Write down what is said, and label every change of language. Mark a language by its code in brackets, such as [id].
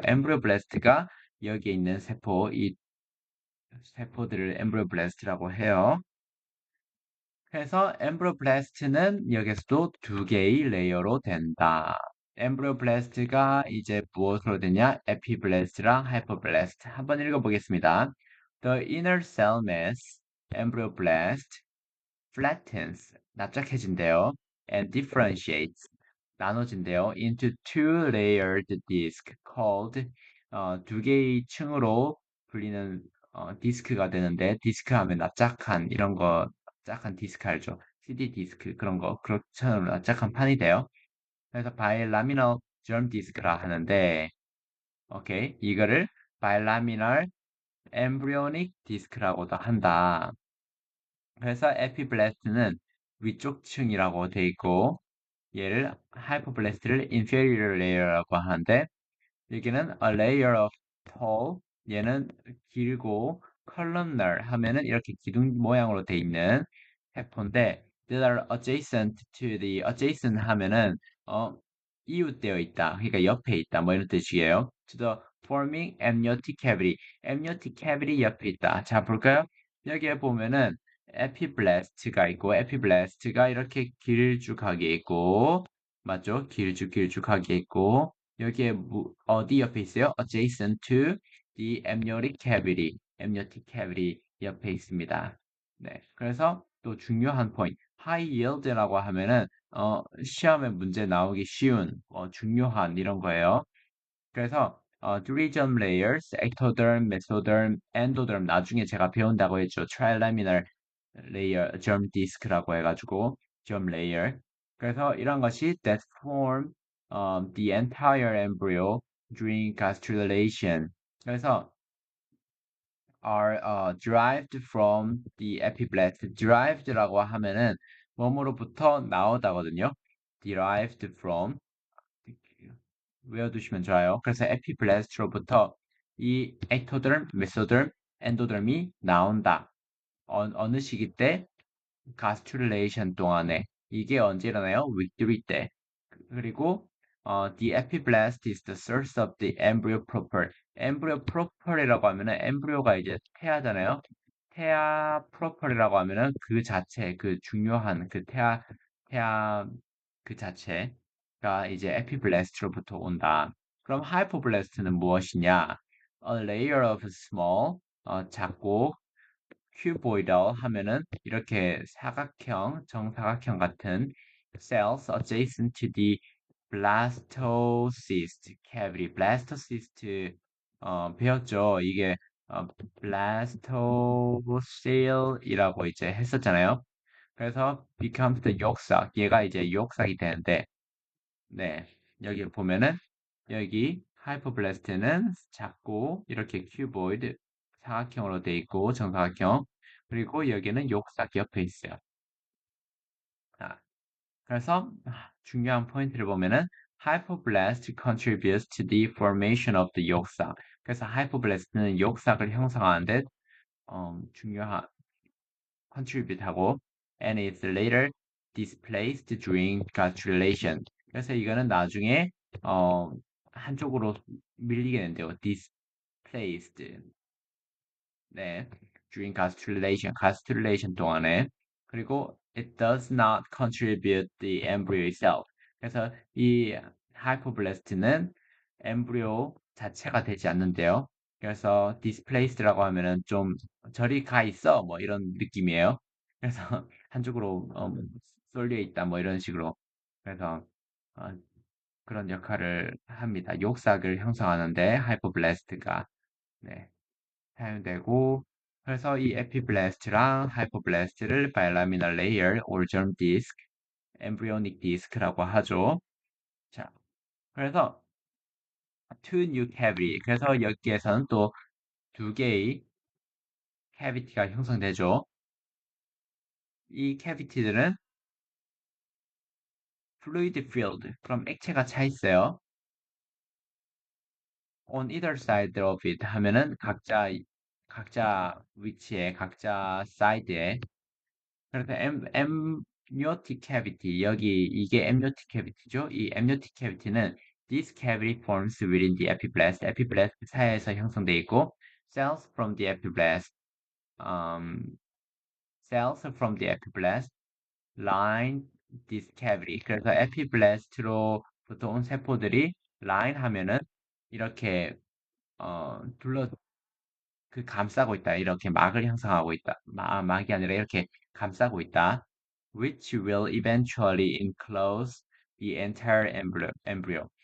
[ko] 엠브리오블라스트가 여기에 있는 이 세포들을 엠브리오블라스트라고 해요. 그래서 엠브리오블라스트는 여기서도 두 개의 레이어로 된다. 엠브리오블라스트가 이제 무엇으로 되냐? 에피블라스트랑 하이퍼블라스트. 한번 읽어보겠습니다. [en] The inner cell mass, embryoblast, flattens, [ko] 납작해진대요. [en] And differentiates, [ko] 나눠진대요. [en] Into two layered disk called, [ko] 두 개의 층으로 불리는 디스크가 되는데, 디스크 하면 납작한 디스크 알죠? CD 디스크, 그런 거, 그렇처럼 납작한 판이 돼요. 그래서 바이라미널 germ 디스크라 하는데, 오케이. 이거를 바이라미널 embryonic 디스크라고도 한다. 그래서 에피블래스트는 위쪽 층이라고 돼 있고 얘를 하이퍼블래스트를 inferior layer라고 하는데 여기는 [en] a layer of tall [ko] 얘는 길고 columnar 하면은 이렇게 기둥 모양으로 돼 있는 세포인데 [en] that are adjacent [ko] 하면은 어 이웃되어 있다. 그러니까 옆에 있다. 뭐 이런 뜻이에요. [en] To the forming amniotic cavity. [ko] amniotic cavity 옆에 있다. 자, 볼까요? 여기에 보면은 에피블래스트가 있고 에피블래스트가 이렇게 길쭉하게 있고 맞죠? 길쭉하게 있고 여기에 어디 옆에 있어요? [en] Adjacent to the amniotic cavity. [ko] amniotic cavity 옆에 있습니다. 네. 그래서 또 중요한 포인트. high yield라고 하면은 시험에 문제 나오기 쉬운 중요한 이런 거예요. 그래서 three-germ layers, ectoderm, mesoderm, endoderm 나중에 제가 배운다고 했죠. trilaminar layer, germ disk라고 해가지고 germ layer. 그래서 이런 것이 [en] that form the entire embryo during gastrulation. 그래서 are derived from the epiblast. [ko] derived라고 하면은 몸으로부터 나오다거든요. derived from 외워두시면 좋아요. 그래서 에피블라스트로부터 이 ectoderm, mesoderm, endoderm이 나온다. 어느 시기 때? gastrulation 동안에. 이게 언제 일어나요? [en] week 3 때. 그리고 the epiblast is the source of the embryo proper. [ko] embryo proper이라고 하면은 embryo가 이제 태아잖아요. 태아 proper이라고 하면은 그 자체, 그 중요한 그 태아 그 자체가 이제 epiblast로부터 온다. 그럼 hypoblast는 무엇이냐? [en] A layer of small, [ko] 작고 [en] cuboidal [ko] 하면은 이렇게 사각형, 정사각형 같은 [en] cells adjacent to the blastocyst cavity. [ko] blastocyst 배웠죠. 이게 blastocell이라고 이제 했었잖아요. [en] 그래서 becomes the yolk-sac. [ko] 얘가 이제 yolk-sac이 되는데, 네 여기 보면은 여기 하이퍼블라스트는 작고 이렇게 큐보이드 사각형으로 돼 있고 정사각형 그리고 여기는 욕삭 옆에 있어요. 아, 그래서 중요한 포인트를 보면은 [en] hypoblast contributes to the formation of the yolk-sac. 그래서 hypoblast는 욕삭을 형성하는데 중요한 contribute 하고 and is later displaced during gastrulation. [ko] 그래서 이거는 나중에 어, 한쪽으로 밀리게 된대요. [en] displaced. 네. during gastrulation 동안에. 그리고 it does not contribute the embryo itself. [ko] 그래서 이 hypoblast는 엠브리오 자체가 되지 않는데요. 그래서 displaced라고 하면은 좀 저리 가 있어 뭐 이런 느낌이에요. 그래서 한쪽으로 쏠려 있다 뭐 이런 식으로. 그래서 어, 그런 역할을 합니다. 욕삭을 형성하는데 hypoblast가 네. 사용되고 그래서 이 에피블라스트랑 하이퍼블라스트를 바이라미널 레이어, 올점 디스크, 엠브리오닉 디스크라고 하죠. [en] 자, 그래서 two new cavity. [ko] 그래서 여기에서는 또 두 개의 cavity가 형성되죠. [en] 이 cavity들은 fluid filled. [ko] 그럼 액체가 차 있어요. [en] on either side of it [ko] 하면은 각자 위치에 각자 사이드에 그래서 amniotic cavity 여기 이게 amniotic cavity죠. 이 amniotic cavity는 [en] this cavity forms within the epiblast. [ko] epiblast 사이에서 형성돼 있고 [en] cells from the epiblast um, cells from the epiblast line this cavity. [ko] 그래서 epiblast로부터 온 세포들이 line 하면은 이렇게 둘러 그 감싸고 있다. 이렇게 막을 형성하고 있다. 막이 아니라 이렇게 감싸고 있다. [en] Which will eventually enclose the entire embryo.